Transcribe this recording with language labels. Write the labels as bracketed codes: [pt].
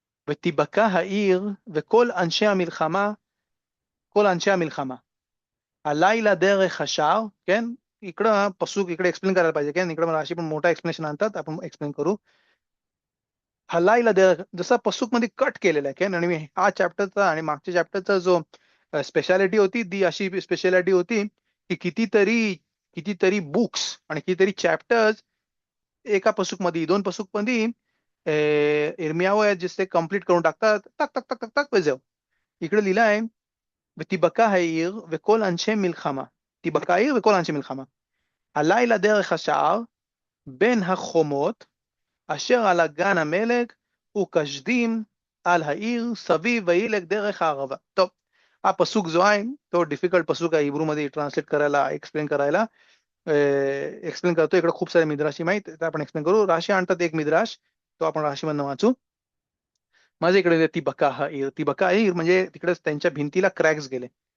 [he] ותיבקע העיר וכל אנשי המלחמה, כל אנשי המלחמה. הלילה דרך השער, כן? [mr] इकडं पसूक इकडे एक्सप्लेन करायला पाहिजे, כן? इकडे मला अशी पण मोठा एक्सप्लेनेशन आणतात, आपण एक्सप्लेन करू. हलायला जसा पसूक मध्ये कट केलेला आहे, काय? आणि हा चॅप्टरचा आणि मागच्या चॅप्टरचा जो स्पेशालिटी होती ती अशी स्पेशालिटी होती की कितीतरी कितीतरी बुक्स आणि कितीतरी चॅप्टर्स एका पसूक मध्ये, दोन पसूक मध्ये इर्मियाव आहे जिथे कम्प्लीट करून टाकतात, टक टक टक टक टक जाऊ. इकडे लिहिलं आहे [he] ותיבקע העיר וכל אנשי מלחמה. תיבקע העיר וכל אנשי מלחמה. הלילה דרך השער בין החומות אשר על הגן המלך וקשדים על העיר סביב וילך דרך הערבה. [mr] טוב, हा पसूक जो आहे तो डिफिकल्ट पसूक आहे हिब्रू मध्ये ट्रान्सलेट करायला, एक्सप्लेन करायला. एक्सप्लेन करतो. इकडे खूप सारे मिद्राशी माहित तर आपण एक्सप्लेन करू. राशी आणतात एक मिद्राश, तो आपण राशीमधनं वाचू. माझ्या इकडे तिबका ईर म्हणजे तिकडे त्यांच्या भिंतीला क्रॅक्स गेले.